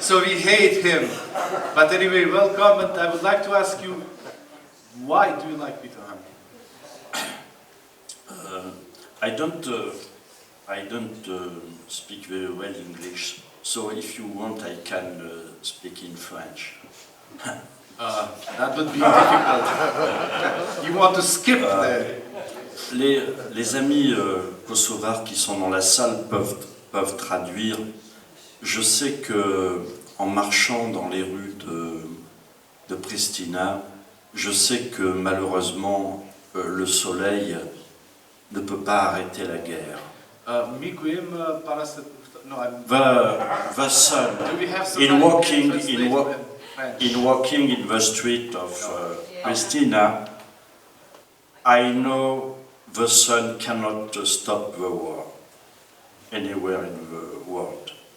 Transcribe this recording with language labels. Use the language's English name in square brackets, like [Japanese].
[English] So we hate him. But anyway, welcome, and I would like to ask you, why do you like Peter Hanke? I don't speak very well English, so if you want, I can speak in French. That would be difficult. You want to skip there? [French] Les amis kosovars qui sont dans la salle peuvent traduire. Je sais que en marchant dans les rues de Pristina, je sais que malheureusement le soleil ne peut pas arrêter la guerre. [English] The sun, in walking in the street of Pristina, I know the sun cannot stop the war anywhere in the world.